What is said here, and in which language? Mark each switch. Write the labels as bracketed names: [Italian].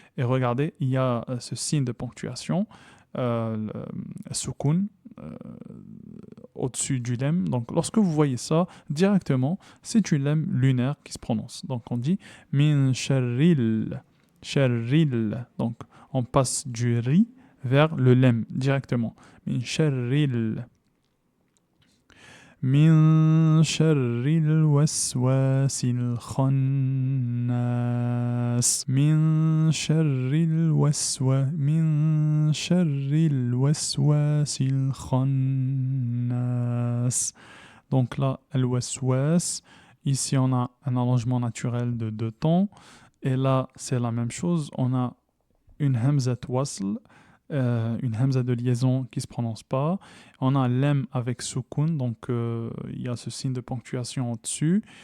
[French] Et regardez, il y a ce signe de ponctuation, le soukoun, au-dessus du lem. Donc, lorsque vous voyez ça, directement, c'est une lem lunaire qui se prononce. Donc, on dit min sharril, sharril. Donc, on passe du ri vers le lem directement. Min sharril. [Arabic] من شر الوسواس الخناس من شر الوسواس الخناس. [French] Donc là, al-waswas, ici on a un allongement naturel de deux temps, et là c'est la même chose, on a une hamzat wasl, une hamza de liaison qui ne se prononce pas. On a lem avec soukoun, donc il y a ce signe de ponctuation au-dessus.